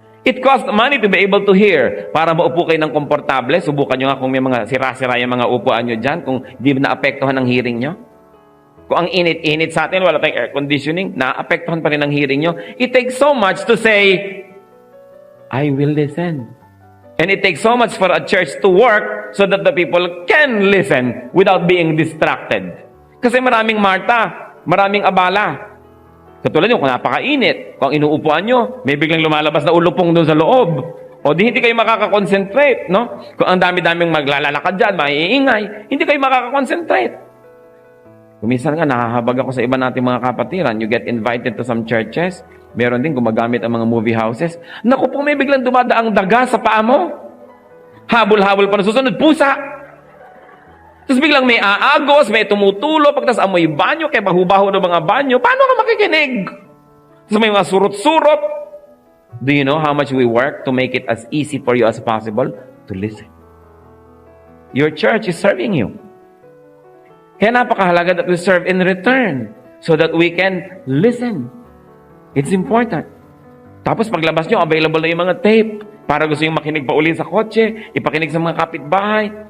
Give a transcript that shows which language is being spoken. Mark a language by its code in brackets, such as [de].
[en] It costs money to be able to hear. [tl] Para maupo kayo ng komportable, subukan nyo nga kung may mga sira-sira yung mga upuan nyo dyan, kung di naapektuhan ng hearing nyo. Kung ang init-init sa atin, wala tayong air conditioning, naapektuhan pa rin ang hearing nyo. [en] It takes so much to say, I will listen. And it takes so much for a church to work so that the people can listen without being distracted. [tl] Kasi maraming Marta, maraming abala. Katulad nyo, kung napakainit, kung inuupuan nyo, may biglang lumalabas na ulupong doon sa loob. O di hindi kayo makakakonsentrate, no? Kung ang dami-daming maglalalakad dyan, maiingay, hindi kayo makakakonsentrate. Kuminsan nga, nahahabag ako sa iba nating mga kapatiran. [en] You get invited to some churches, [tl] meron din gumagamit ang mga movie houses. Naku po, may biglang dumadaang daga sa paa mo. Habol-habol pa na susunod, pusa. Tapos biglang may aagos, may tumutulo, pagtas amoy banyo, kaya bahu-baho ng mga banyo. Paano ka makikinig? Tapos may mga surot-surot. [en] Do you know how much we work to make it as easy for you as possible to listen? Your church is serving you. [tl] Kaya napakahalaga [en] that we serve in return so that we can listen. It's important. [tl] Tapos paglabas nyo, available na yung mga tape para gusto yung makinig pa uli sa kotse, ipakinig sa mga kapitbahay.